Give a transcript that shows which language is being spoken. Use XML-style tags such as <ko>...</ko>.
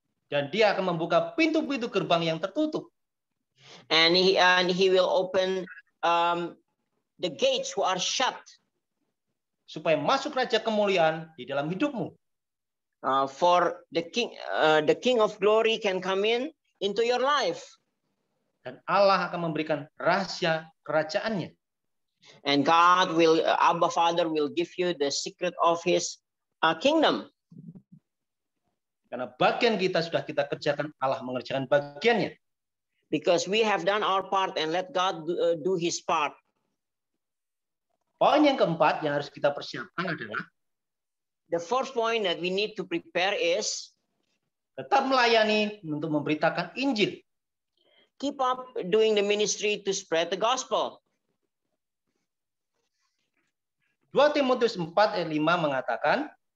<id>Dan dia akan membuka pintu-pintu gerbang yang tertutup.</id> <en>And he will open the gates who are shut.</en> <id>Supaya masuk raja kemuliaan di dalam hidupmu.</id> <en>For the King of Glory can come into your life.</en> <id>Dan Allah akan memberikan rahasia kerajaannya.</id> <en>And God will, Abba Father will give you the secret of His kingdom.</en> <id>Karena bagian kita sudah kita kerjakan, Allah mengerjakan bagiannya.</id> <en>Because we have done our part and let God do His part.</en> <id>Poin yang keempat yang harus kita persiapkan adalah</id> <en>the first point that we need to prepare is</en> <id>tetap melayani untuk memberitakan Injil.</id> <en>Keep up doing the ministry to spread the gospel.</en> <id>2 Timotius 4 ayat 5 mengatakan,</id>